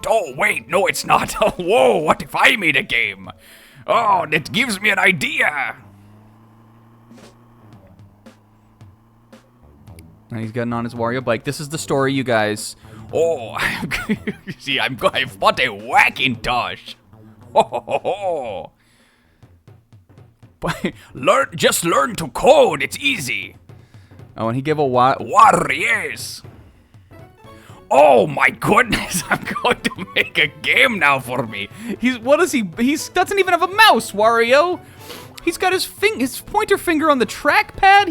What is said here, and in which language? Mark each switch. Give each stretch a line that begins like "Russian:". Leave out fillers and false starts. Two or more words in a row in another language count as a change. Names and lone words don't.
English: Oh, wait, no, it's not. Whoa, what if I made a game? Oh, that gives me an idea. And he's getting on his Wario bike. This is the story, you guys. Oh, see, I've bought a Wackintosh. Ho, ho, ho, ho. Just learn to code. It's easy. Oh, and he gave a Warriors. Oh my goodness! I'm going to make a game now for me. What is he? He doesn't even have a mouse, Wario. He's got his pointer finger on the trackpad.